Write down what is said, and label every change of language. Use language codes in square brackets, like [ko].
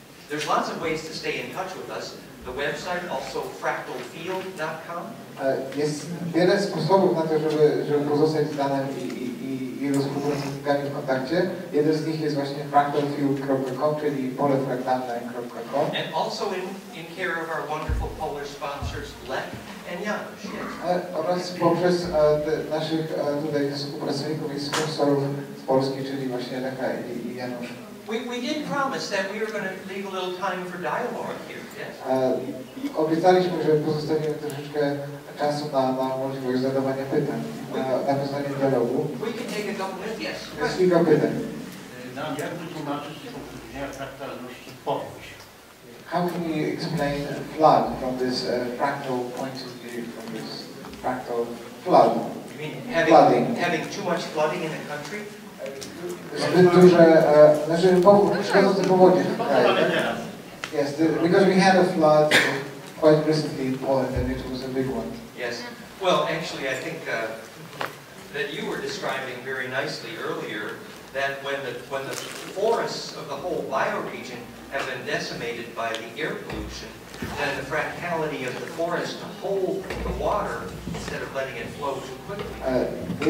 [en] There's lots of ways to stay in touch with us. The website, also fractalfield.com. [pl] Jest wiele sposobów na to, żeby pozostać z Danem i współpracownikami w kontakcie. Jeden z nich jest właśnie fractalfield.com, czyli polefraktalne.com. [en] And also in care of our wonderful Polish sponsors, Lech and Janusz. Yes. [pl] Oraz poprzez naszych tutaj współpracowników i sponsorów z Polski, czyli właśnie Lecha i Janusz. [en] We did promise that we were going to leave a little time for dialogue here, yes? [pl] Obiecaliśmy, że pozostawimy troszeczkę czasu na możliwość zadawania pytań, na poznanie dialogu. [en] We can take a couple minutes, yes. [pl] Jest kilka pytań. Jak wytłumaczyć z punktu widzenia fraktalności powódź? [en] How can you explain flood from this fractal point of view, from this fractal flood? You mean having too much flooding in the country? [pl] Zbyt duże, znaczy przychodzące powodzie w kraju. [en] Yes, because we had a flood quite recently in Poland and it was a big one. Yes. Well, actually, I think that you were describing very nicely earlier that when the forests of the whole bioregion have been decimated by the air pollution, then the fractality of the forest to hold the water instead of letting it flow too quickly.